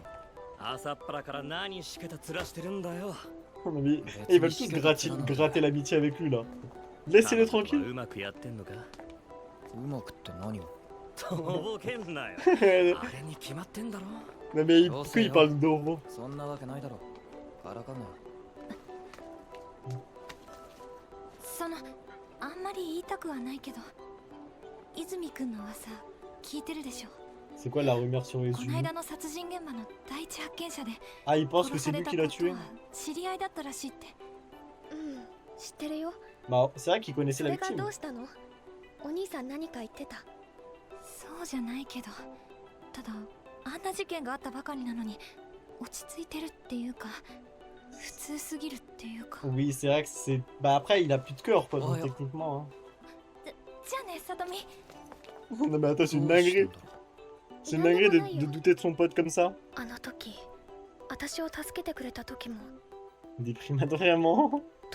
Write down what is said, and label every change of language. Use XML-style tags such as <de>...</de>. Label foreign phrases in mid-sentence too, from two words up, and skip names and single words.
<fr>Mais ils veulent tous gratter l'amitié avec lui là. Laissez-le tranquille. Non mais pourquoi il parle d'Oro?</fr> <ja>あんまり言いたくはないけど、泉くんの噂聞いてるでしょ。</ja> <fr>C'est quoi la rumeur sur les</fr> <ja>この</ja> <fr>humains?</fr> <ja>間の殺人現場の第一発見者で</ja> <fr>Ah, il pense que</fr> <ja>殺</ja> <fr>c'est</fr> <ja>され</ja> <fr>lui</fr> <ja>た</ja> <fr>qui</fr> <ja>こ</ja> <fr>l'a</fr> <ja>と</ja> <fr>tué?</fr> <ja>は知り合いだったらしいって。うん、知ってるよ。</ja> <fr>Bah, c'est vrai qu'il connaissait</fr> <ja>そ</ja> <fr>la</fr> <ja>れが</ja> <fr>victime.</fr> <ja>どうしたの？お兄さん何か言ってた？そうじゃないけど、ただあんな事件があったばかりなのに落ち着いてるっていうか。</ja> <fr>Oui, c'est vrai que c'est... Bah après, il a plus de cœur, quoi, donc techniquement. Hein. Non mais attends, c'est une dinguerie. C'est une dinguerie de douter de son pote comme ça. Des primates vraiment.</fr>